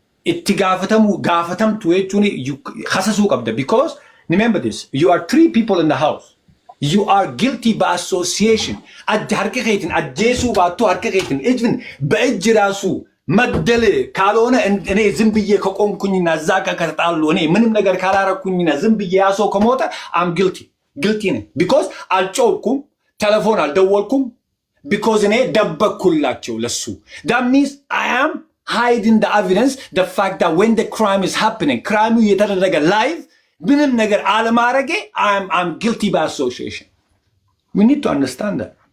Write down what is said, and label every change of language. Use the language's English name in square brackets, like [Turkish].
[Oromo] itti gaafatamtu jechuun hasasuu qabda [English] because remember this, you are 3 people in the house, you are guilty by association. [Oromo] harka keetin ajjeesuu baattu harka keetin [Amharic] even በእጅ ራሱ መግደል ካልሆነ እኔ ዝም ብዬ ከቆምኩኝና እዛ ጋር ከተጣሉ እኔ ምንም ነገር ካላረኩኝና ዝም ብዬ ያሶ ከሞተ [English] I'm guilty [Amharic] ነኝ because አልጮኩም፣ ቴሌፎን አልደወልኩም because እኔ ደበኩላቸው ለሱ. [English] that means I am hiding the evidence, the fact that when the crime is happening, crime [Amharic] የተደረገ [English] live [Amharic] ምንም ነገር አለማረጌ [English] I'm guilty by association. we need to understand that.